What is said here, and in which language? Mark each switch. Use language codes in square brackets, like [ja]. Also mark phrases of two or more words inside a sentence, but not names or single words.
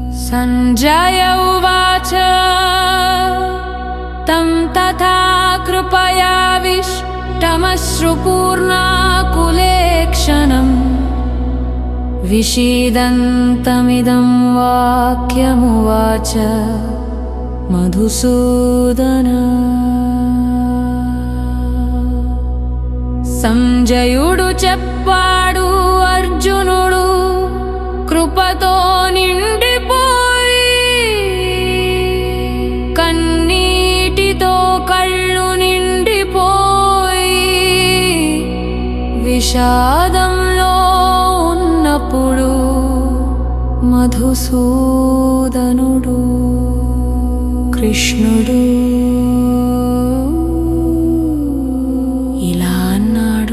[sa] सञ्जय उवाच तं तथा कृपयाविष्टमश्रुपूर्णाकुलेक्षणम् विषीदन्तमिदं वाक्यमुवाच मधुसूदन। [te] సంజయుడు చెప్పాడు అర్జునుడు కృపతో నిండిపోయి, కన్నీటితో కళ్ళు నిండిపోయి, విషాదంలో ఉన్నప్పుడు మధుసూదనుడు కృష్ణుడు ఇలా అన్నాడు.